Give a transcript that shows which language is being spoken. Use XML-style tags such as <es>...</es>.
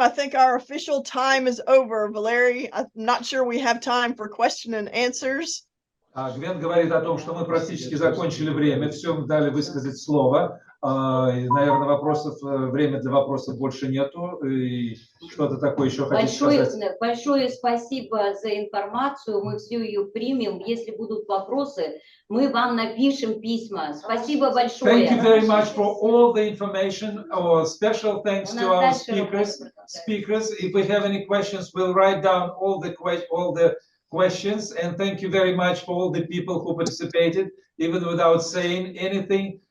<en>I think our official time is over, Valery. I'm not sure we have time for question and answers.</en> <ru>Гвен говорит о том, что мы практически закончили время, всем дали высказать слово. Наверное, время для вопросов больше нету. И что-то такое еще хотите сказать? Большое спасибо за информацию. Мы всю ее примем. Если будут вопросы, мы вам напишем письма. Спасибо большое.</ru> <en>Thank you very much for all the information. Special thanks to our speakers. If we have any questions, we'll write down all the questions. And thank you very much for all the people who participated, even without saying anything.</en>